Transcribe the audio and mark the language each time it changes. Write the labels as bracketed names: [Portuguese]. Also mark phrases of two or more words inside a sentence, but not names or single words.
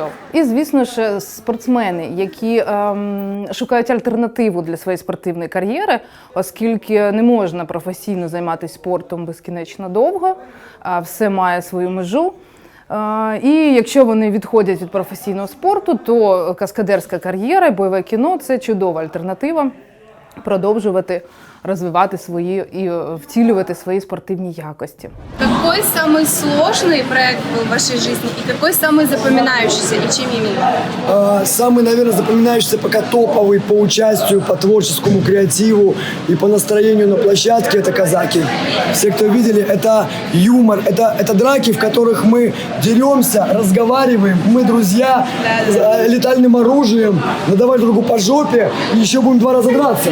[Ukrainian] І, звісно ж, спортсмени, які шукають альтернативу для своєї спортивної кар'єри, оскільки не можна професійно займатися спортом безкінечно довго, все має свою межу. І якщо вони відходять від професійного спорту, то каскадерська кар'єра і бойове кіно – це чудова альтернатива продовжувати розвивати свої і втілювати свої спортивні якості. [Russian] Какой самый сложный проект был в вашей жизни и какой самый запоминающийся и чем именно? Самый, наверное, запоминающийся пока топовый по участию, по творческому креативу и по настроению на площадке – это казаки. Все, кто видели, это юмор, это драки, в которых мы деремся, разговариваем, мы друзья, летальным оружием, надавать другу по жопе и еще будем 2 раза драться.